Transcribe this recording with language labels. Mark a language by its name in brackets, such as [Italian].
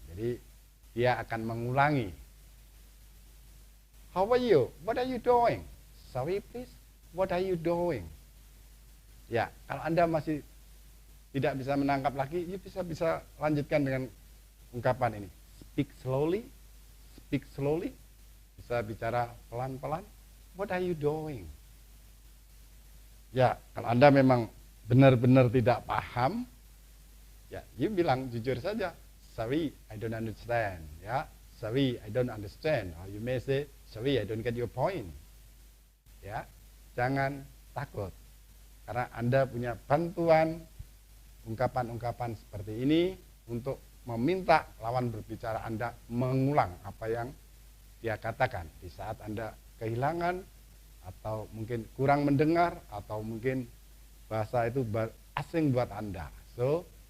[Indonesian] Jadi dia akan mengulangi. [English] How are you? What are you doing? Sorry, please. What are you doing? [Indonesian] Ya, kalau Anda masih tidak bisa menangkap lagi, you bisa lanjutkan dengan ungkapan ini. [English] Speak slowly, speak slowly. [Indonesian] Bisa bicara pelan-pelan. [English] What are you doing? [Indonesian] Ya, kalau Anda memang benar-benar tidak paham, ya, you bilang jujur saja. [English] Sorry, I don't understand. Ya, sorry, I don't understand. Or you may say, sorry, I don't get your point. [Indonesian] Ya, jangan takut. Karena Anda punya bantuan ungkapan-ungkapan seperti ini untuk meminta lawan berbicara Anda mengulang apa yang dia katakan di saat Anda kehilangan atau mungkin kurang mendengar atau mungkin bahasa itu asing buat Anda. [English] So,